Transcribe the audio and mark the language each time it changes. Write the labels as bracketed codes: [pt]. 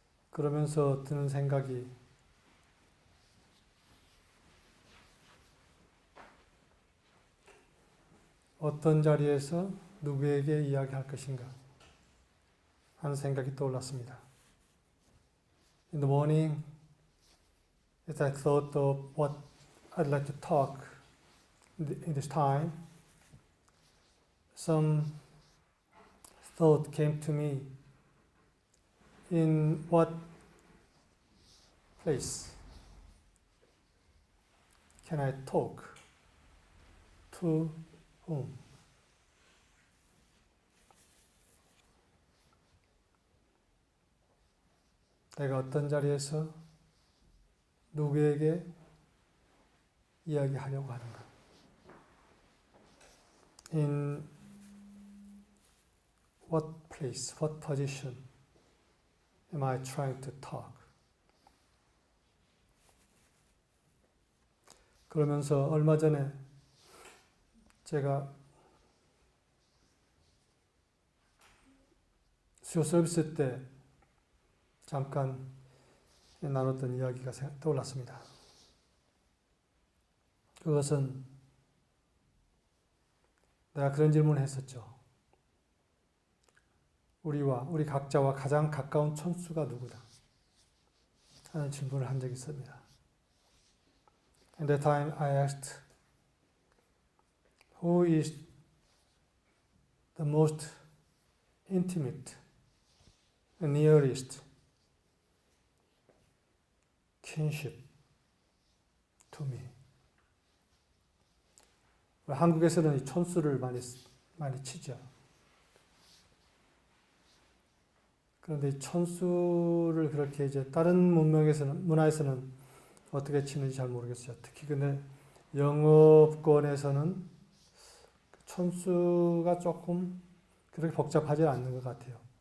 [ko] 그러면서 드는 생각이 어떤 자리에서 누구에게 이야기할 것인가 하는 생각이 떠올랐습니다. [en] In the morning, as I thought of what I'd like to talk in this time, some thought came to me. In what place can I talk? To whom? [ko] 내가 어떤 자리에서 누구에게 이야기하려고 하는가? [en] In what place, what position am I trying to talk? [ko] 그러면서 얼마 전에 제가 수요 서비스 때 잠깐 나눴던 이야기가 떠올랐습니다. 그것은 내가 그런 질문을 했었죠. 우리 각자와 가장 가까운 천수가 누구다? 하는 질문을 한 적이 있습니다. [en] At that time I asked, who is the most intimate and nearest kinship to me? [ko] 한국에서는 이 촌수를 많이 치죠. 그런데 이 촌수를 그렇게 이제 다른 문화에서는 어떻게 치는지 잘 모르겠어요. 특히 근데 영업권에서는 촌수가 조금 그렇게 복잡하지 않는 것 같아요.